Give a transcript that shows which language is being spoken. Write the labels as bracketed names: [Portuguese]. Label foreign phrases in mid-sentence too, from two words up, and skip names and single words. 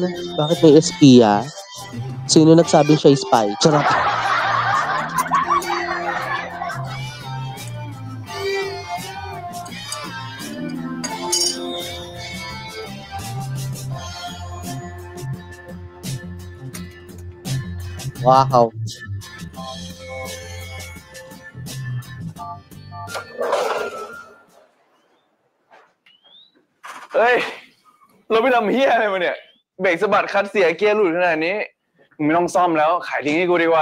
[Filipino] Bakit may espiya? Sino nagsabing siya spy? Charot. Wow. [Thai] เฮ้ย เราไปทำเฮียอะไรมาเนี่ย เบรกสะบัดคัดเสียเกียร์หลุดขนาดนี้ มึงไม่ต้องซ่อมแล้ว ขายทิ้งให้กูดีกว่า